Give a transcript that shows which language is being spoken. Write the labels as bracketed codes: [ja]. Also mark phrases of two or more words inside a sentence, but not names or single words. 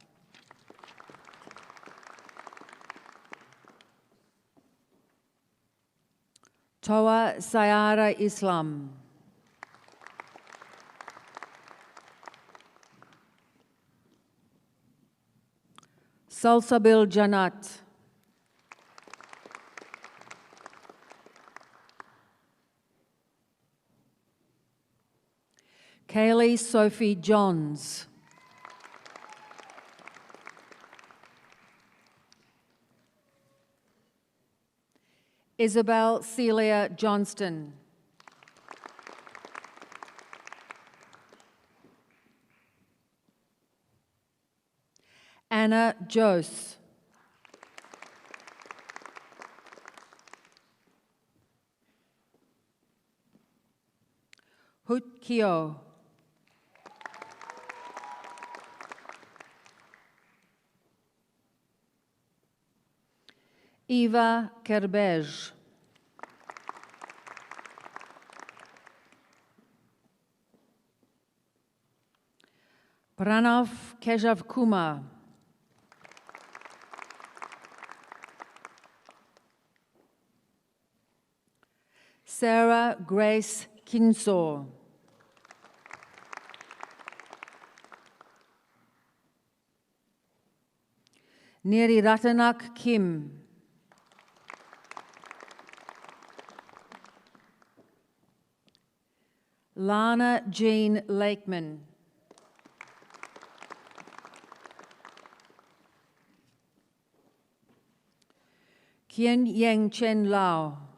[en] Toa Sayara Islam. Salsabil Janat. Kaylee Sophie Johns. Isabel Celia Johnston. Anna Jose. Hut Kyo. Eva Kerbej. Pranav Keshav Kumar. Sarah Grace Kinsor. Neri Ratanak Kim. Lana Jean Lakeman. Kien Yang Chen Lao.